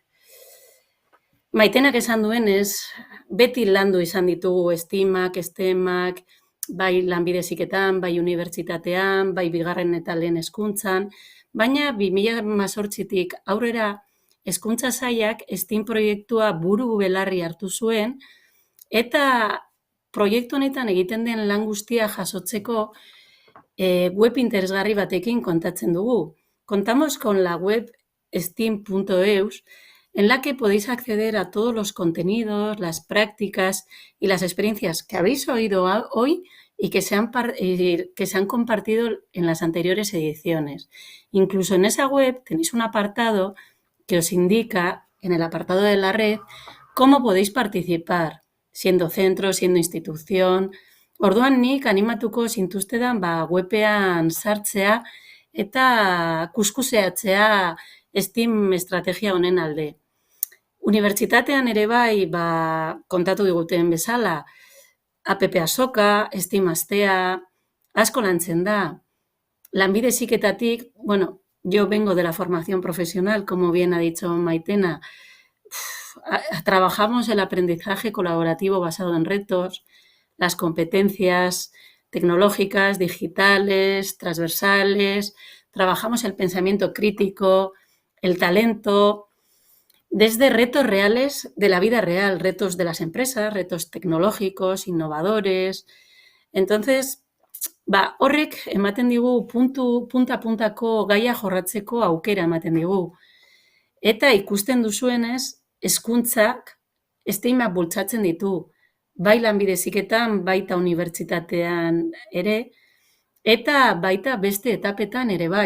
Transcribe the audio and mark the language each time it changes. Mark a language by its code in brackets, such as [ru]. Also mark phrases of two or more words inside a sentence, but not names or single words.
[eu] Maitenak esan duenez, beti landu izan ditugu STEAMak, bai lanbide heziketan, bai unibertsitatean, bai bigarren eta lehen hezkuntzan, baina 2018tik aurrera hezkuntza sailak STEAM proiektua buru belarri hartu zuen, eta proiektu honetan egiten den lan guztia jasotzeko web interesgarri batekin kontatzen dugu. [es] Contamos con la web steam.eus, en la que podéis acceder a todos los contenidos, las prácticas y las experiencias que habéis oído hoy y que se han compartido en las anteriores ediciones. Incluso en esa web tenéis un apartado que os indica, en el apartado de la red, cómo podéis participar, siendo centro, siendo institución. [eu] Orduan nik animatuko zintuztedan webean sartzea eta kuskuseatzea STEAM estrategia honen alde. Unibertsitatean ere bai, kontatu diguten bezala, APP Azoka, STEAM Astea, asko lantzen da. Lanbide heziketatik, [es] yo vengo de la formación profesional, como bien ha dicho Maitena. Trabajamos el aprendizaje colaborativo basado en retos, las competencias tecnológicas, digitales, transversales, trabajamos el pensamiento crítico, el talento, desde retos reales de la vida real, retos de las empresas, retos tecnológicos, innovadores. Entonces, [eu] horrek ematen digu punta-puntako gaia jorratzeko aukera ematen digu. Eta ikusten duzuenez, hezkuntzak STEAMak bultzatzen ditu, bai lanbide heziketan, baita unibertsitatean ere, eta baita beste etapetan ere bai.